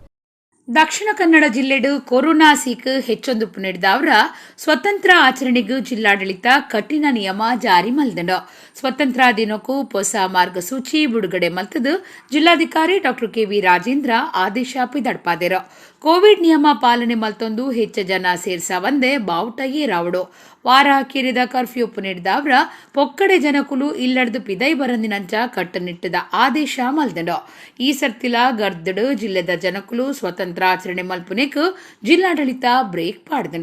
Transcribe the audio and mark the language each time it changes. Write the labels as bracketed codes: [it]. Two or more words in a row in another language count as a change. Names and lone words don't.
[tcy] ದಕ್ಷಿಣ ಕನ್ನಡ ಜಿಲ್ಲೆಡು ಕೊರೋನಾ ಸೀಕ್ ಹೆಚ್ಚೊಂದು ಪುನರ್ದಾವ್ರ ಸ್ವತಂತ್ರ ಆಚರಣೆಗೆ ಜಿಲ್ಲಾಡಳಿತ ಕಠಿಣ ನಿಯಮ ಜಾರಿ ಮಲ್ದಂಡ. ಸ್ವತಂತ್ರ ದಿನಕ್ಕೂ ಹೊಸ ಮಾರ್ಗಸೂಚಿ ಬಿಡುಗಡೆ ಮಲ್ತದು ಜಿಲ್ಲಾಧಿಕಾರಿ ಡಾ KV ರಾಜೇಂದ್ರ ಆದೇಶ ಪಿದಡ್ಪಾದಿರು. ಕೋವಿಡ್ ನಿಯಮ ಪಾಲನೆ ಮಲ್ತೊಂದು ಹೆಚ್ಚು ಜನ ಸೇರ್ಸವಂದೆ ಬಾವುಟ ಏರಾವುಡು. ವಾರ ಹಾಕಿರಿದ ಕರ್ಫ್ಯೂ ಪುನರ್ದಾವ್ರ ಪೊಕ್ಕಡೆ ಜನಕುಲು ಇಲ್ಲಡ್ದು ಪಿದೈ ಬರಂದಿನಂಚ ಕಟ್ಟುನಿಟ್ಟದ ಆದೇಶ ಮಲ್ದಂಡ. ಈ ಸರ್ತಿಲ ಗರ್ದಡು ಜಿಲ್ಲೆದ ಜನಕುಲು ಸ್ವತಂತ್ರ ಆಚರಣೆ ಮಲ್ಪುನೆಕ್ ಜಿಲ್ಲಾಡಳಿತ ಬ್ರೇಕ್ ಪಾಡ್ದಂಡ.